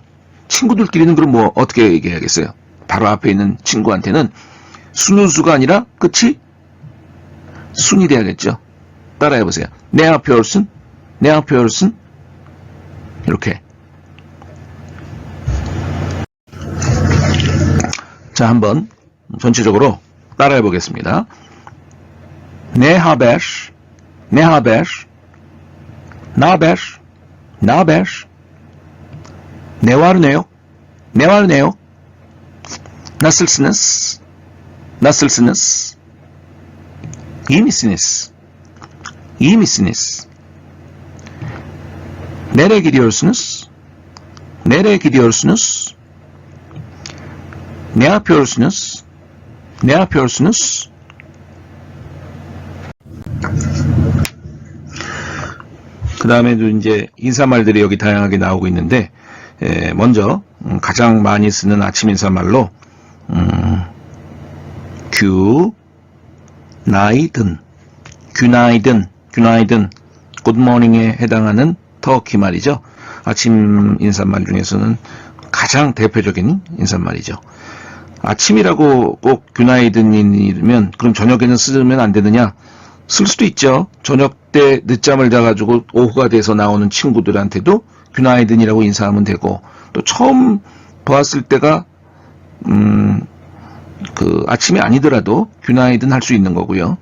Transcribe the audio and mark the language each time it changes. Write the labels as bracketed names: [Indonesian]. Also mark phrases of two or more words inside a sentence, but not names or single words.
[Korean] 친구들끼리는 그럼 뭐 어떻게 얘기해야겠어요? 바로 앞에 있는 친구한테는 수누수가 아니라 끝이 순이 돼야겠죠. 따라해보세요. 네아페올슨, 이렇게 자, 한번 전체적으로 따라해 보겠습니다. [Turkish] Ne haber? Ne haber? Naber? Naber? Ne var ne yok? Ne var ne yok? Nasılsınız? Nasılsınız? İyi misiniz? İyi misiniz? Nereye gidiyorsunuz? Nereye gidiyorsunuz? Ne yapıyorsunuz? Ne yapıyorsunuz? [Korean] 그 다음에도 이제 인사말들이 여기 다양하게 나오고 있는데, 먼저 가장 많이 쓰는 아침 인사말로 [Turkish] günaydın, günaydın, günaydın, [English] good morning [Korean] 에 해당하는 터키 말이죠. 아침 인사말 중에서는 가장 대표적인 인사말이죠. 아침이라고 꼭 günaydın이면 그럼 저녁에는 쓰면 안 되느냐? 쓸 수도 있죠. 저녁 때 늦잠을 자가지고 오후가 돼서 나오는 친구들한테도 günaydın이라고 인사하면 되고, 또 처음 보았을 때가 그 아침이 아니더라도 günaydın 할 수 있는 거고요.